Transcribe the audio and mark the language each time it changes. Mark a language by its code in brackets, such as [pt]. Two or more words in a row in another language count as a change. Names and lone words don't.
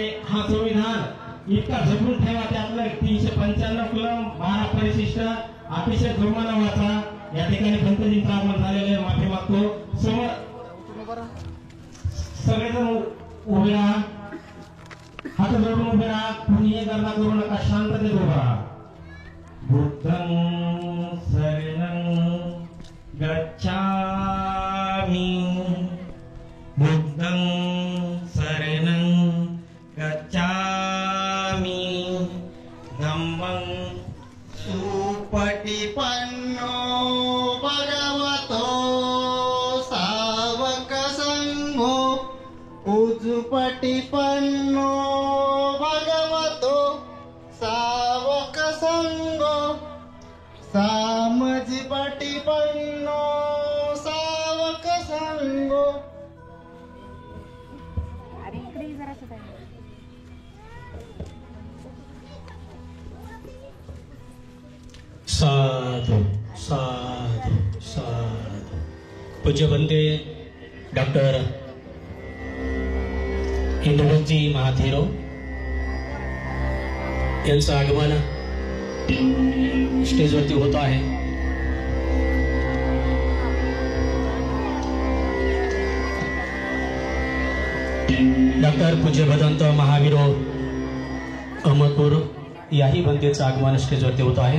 [mr] हा संविधान इतका जपून ठेवा त्यातलं 395 कलम 12 परिशिष्ट अतिशय जोमानं वाचा. या ठिकाणी भंतेजींचं आगमन झालेलं आहे. माफी मागतो. सगळेजण उभे राहा हात जोडून उभे राहा. कुणीही गर्दा करू नका शांततेत उभा राहा. [pi] बुद्धं शरणं गच्छामि बुद्धं शरणं गच्छामि धम्मं सुपटिपन्नो भगवतो सावक संघो उजुपटिपन्नो भगवतो सावक संघो सामजिपटिपन्नो सावक संघो. साधु साधु साधु. [mr] पूज्य बंदे डॉक्टर इंद्रजी महाथेरो यांचं आगमन स्टेजवरती होत आहे. डॉक्टर पूज्य भदंत महावीरो अहमदपूर याही बंदेचं आगमन स्टेजवरती होत आहे.